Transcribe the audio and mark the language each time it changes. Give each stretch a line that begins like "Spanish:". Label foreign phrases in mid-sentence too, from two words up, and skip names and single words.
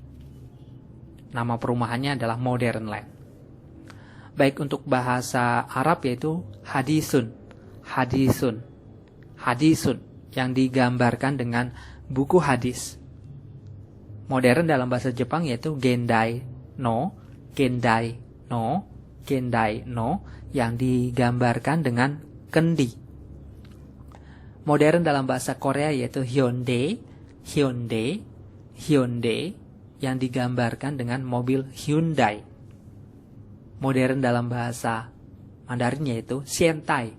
Indonesian: Nama perumahannya adalah
English: modern land.
Indonesian: Baik, untuk bahasa Arab yaitu hadisun. Hadisun. Hadisun yang digambarkan dengan buku hadis. Modern dalam bahasa Jepang yaitu
Japanese: 現代の. 現代の. 現代の
Indonesian: yang digambarkan dengan kendi. Modern dalam bahasa Korea yaitu Hyundai. Hyundai. Hyundai yang digambarkan dengan mobil Hyundai. Modern dalam bahasa Mandarin yaitu Xiantai.